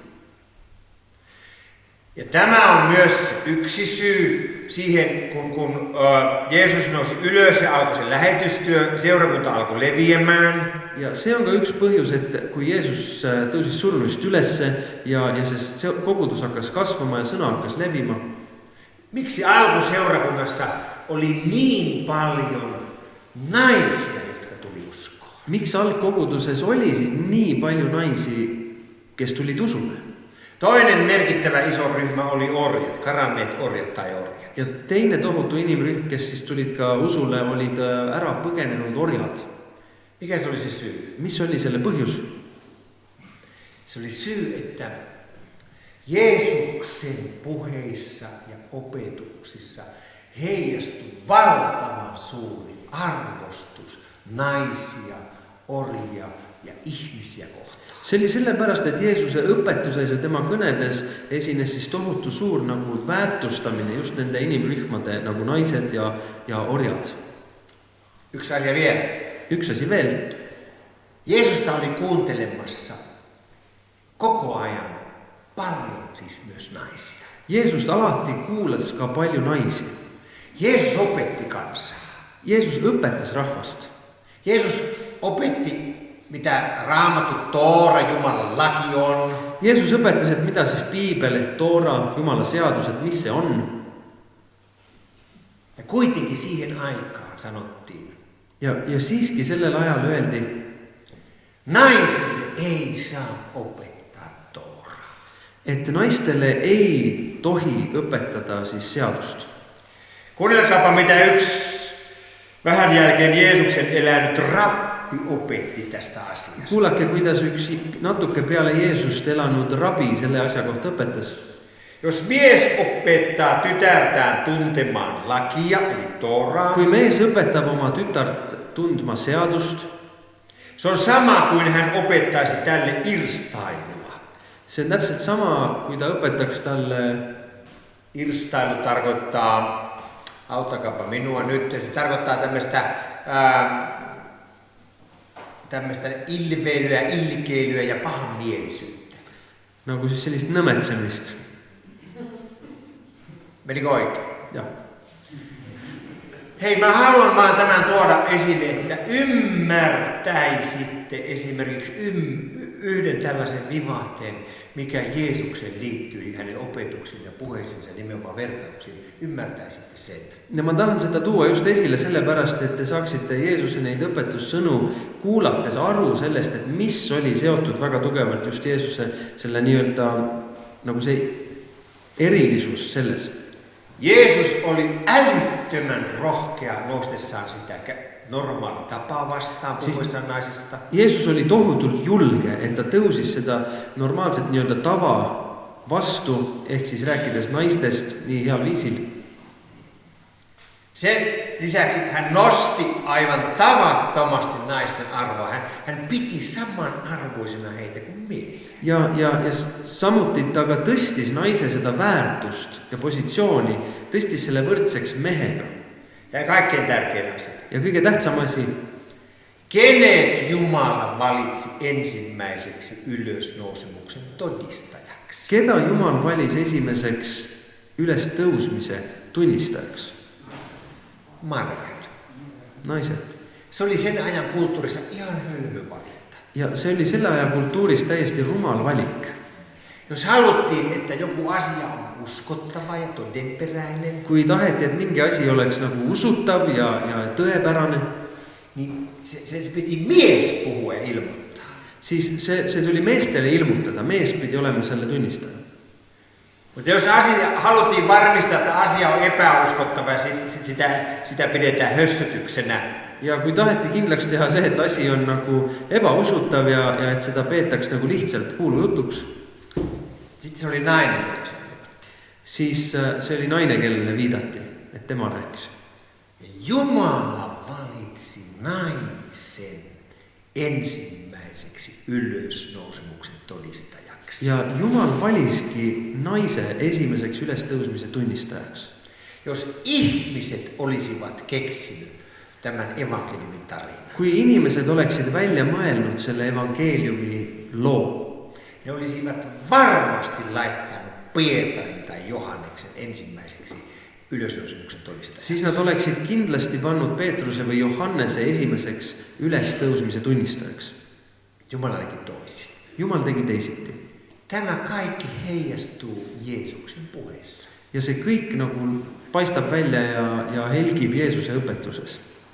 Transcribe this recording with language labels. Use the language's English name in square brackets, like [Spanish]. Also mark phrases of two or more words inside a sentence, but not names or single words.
[Finnish] Ja tämä on myös yksi syy siihen, kun Jeesus nousi ylös ja alkoi se lähetystyö, seurakunta alkoi leviämään. [Estonian] Ja see on ka üks põhjus, et kui Jeesus tõusis surnuist ülesse ja see kogudus hakkas kasvama ja sõna hakkas levima. [Finnish] Miksi alkuseurakunnassa oli niin paljon naisia, jotka tuli uskoon? [Estonian] Miks algkoguduses oli siis nii palju naisi, kes tulid usule? [Finnish] Toinen merkittävä iso ryhmä oli orjat, karanneet orjat tai orjat. [Estonian] Ja teine tohutu inimrühm, kes siis tulid ka usule, olid ära põgenenud orjad. [Finnish] Mikä se oli se syy? [Estonian] Mis oli selle põhjus? [Finnish] Se oli syy, että Jeesuksen puheissa ja opetuksissa heijastui valtavan suuri arvostus naisia, orjia ja ihmisiä kohtaan. [Estonian] See oli sellepärast, et Jeesuse õpetuses ja tema kõnedes esines siis tohutu suur nagu väärtustamine just nende inimrühmade nagu naised ja orjad. [Finnish] Yksi asia vielä. [Estonian] Üks asi veel. [Finnish] Jeesusta oli kuuntelemassa koko ajan paljon siis myös naisia. [Estonian] Jeesust alati kuulas ka palju naisi. [Finnish] Jeesus opetti kansaa. [Estonian] Jeesus õpetas rahvast. [Finnish] Jeesus opetti, mitä Raamattu, Toora, Jumalan laki on. [Estonian] Jeesus õpetas, et mida siis piibel ehk Toora, Jumala seadused, mis see on. [Finnish] Ja kuitenkin siihen aikaan sanottiin. [Estonian] Ja siiski sellel ajal öeldi, [Finnish] naisille ei saa opettaa Tooraa. [Estonian] Et naistele ei tohi õpetada siis seadust. [Finnish] Kuunnelkaapa, mitä yksi vähän jälkeen Jeesuksen elänyt rabbi opetti tästä asiasta. [Estonian] Kuulake, kuidas üks natuke peale Jeesust elanud rabi selle asja kohta õpetas. [Finnish] Jos mies opettaa tytärtään tuntemaan lakia, eli Tooraa, [Estonian] kui mees õpetab oma tütart tundma seadust, [Finnish] se on sama kuin hän opettaisi tälle irstailua. [Estonian] See on täpselt sama, kui ta õpetaks talle. [Finnish] Irstailu tarkoittaa, auttakaapa minua nyt, se tarkoittaa tämmöistä ilveilyä, ilkeilyä ja pahanmielisyyttä. [Estonian] Nagu siis sellist nõmetsemist. [Finnish] Menikö oikein? [Estonian] Jah. [Finnish] Hei, mä haluan vaan tämän tuoda esille, että ymmärtäisitte esimerkiksi yhden tällaisen vivahteen, mikä Jeesukseen liittyy, hänen opetuksiin ja puheisiinsa, nimenomaan vertauksiin. Ymmärtäisitte sen. [Estonian] Ja ma tahan seda tuua just esile sellepärast, et te saaksite Jeesuse neid õpetussõnu kuulates aru sellest, et mis oli seotud väga tugevalt just Jeesuse selle nii-öelda nagu see erilisus selles. [Finnish] Jeesus oli älyttömän rohkea noustessaan sitä normaali tapaa vastaan puhuessaan naisista. [Estonian] Jeesus oli tohutult julge, et ta tõusis seda normaalset nii-öelda tava vastu, ehk siis rääkides naistest nii heal viisil. [Finnish] Sen lisäksi hän nosti aivan tavattomasti naisten arvoa. Hän piti samanarvoisena heitä kuin miehiä. [Estonian] Ja samuti ta ka tõstis naise seda väärtust ja positsiooni, tõstis selle võrdseks mehega. [Finnish] Ja kaikkein tärkein asia. [Estonian] Ja kõige tähtsam asi. [Finnish] Kenet Jumala valitsi ensimmäiseksi ylösnousemuksen todistajaksi? [Estonian] Keda Jumal valis esimeseks ülestõusmise tunnistajaks? [Finnish] Marjat. [Estonian] Naised. [Finnish] Se oli sen ajan kulttuurissa ihan hölmö valinta. [Estonian] Ja see oli selle aja kultuuris täiesti rumal valik. [Finnish] Jos haluttiin, että joku asia on uskottava ja todenperäinen, [Estonian] Kui taheti, et mingi asi oleks nagu usutav ja tõepärane, [Finnish] niin se piti mies puhua ja ilmoittaa. [Estonian] siis see tuli meestele ilmutada. Mees pidi olema selle tunnistaja. [Finnish] Mutta jos haluttiin varmistaa, että asia on epäuskottava ja sitä pidetään hössötyksenä, [Estonian] Ja kui taheti kindlaks teha see, et asi on nagu ebausutav ja et seda peetaks nagu lihtsalt kuulujutuks, [Finnish] sitten se oli nainen. [Estonian] siis see oli naine, kellele viidati, et tema rääkis. [Finnish] Jumala valitsi naisen ensimmäiseksi ylösnousemuksen todistajaksi. [Estonian] Ja Jumal valiski naise esimeseks ülestõusmise tunnistajaks. [Finnish] Jos ihmiset olisivat keksinyt tämän evankeliumin tarinan, [Estonian] Kui inimesed oleksid välja mõelnud selle evangeeliumi loo, [Finnish] ne olisivat varmasti laittanut Pietarin tai Johanneksen ensimmäiseksi ylösnousemuksen todistajaksi. [Estonian] siis nad oleksid kindlasti pannud Peetruse või Johannese esimeseks ülestõusmise tunnistajaks. [Finnish] Jumala näki toisin. [Estonian] Jumal tegi teisiti. [Finnish] Tämä kaikki heijastuu Jeesuksen puheessa. [Estonian] Ja see kõik nagu paistab välja ja helgib Jeesuse õpetuses.